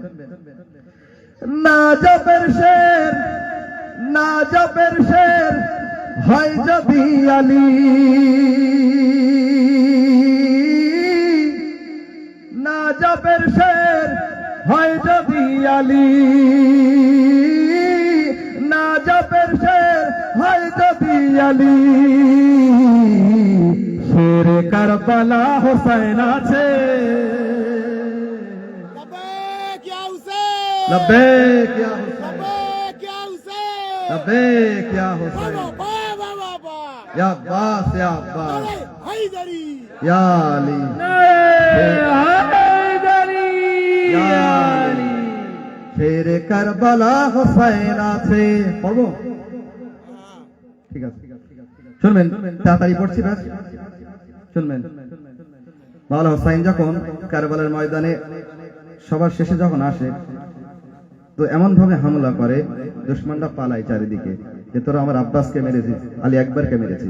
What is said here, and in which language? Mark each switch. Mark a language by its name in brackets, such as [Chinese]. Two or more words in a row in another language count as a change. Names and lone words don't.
[Bangla] নাজবের শের, নাজবের শের হয় যদি আলী, নাজবের শের হয় যদি আলী, নাজবের শের হয় যদি আলী, শের কারবালা হোসাইন আছে। [Urdu] لبیک یا حسین, لبیک یا حسین, لبیک یا حسین, لبیک یا حسین, واہ واہ واہ واہ, یا عباس یا عباس, ارے حیدری, یا علی, হায়দারি یا علی, [Bangla] শের কারবালা হোসাইন আছে। পড়বো, ঠিক আছে, শুনবেন, তাড়াতাড়ি পড়ছি, ব্যাস শুনবেন। মাওলানা হোসাইন যখন কারবালার ময়দানে সবার শেষে যখন আসে, তো এমন ভাবে হামলা করে, দুশমনরা পালায় চারিদিকে, যে তোরা আমার আব্বাসকে মেরেছিস, আলী আকবরকে মেরেছিস।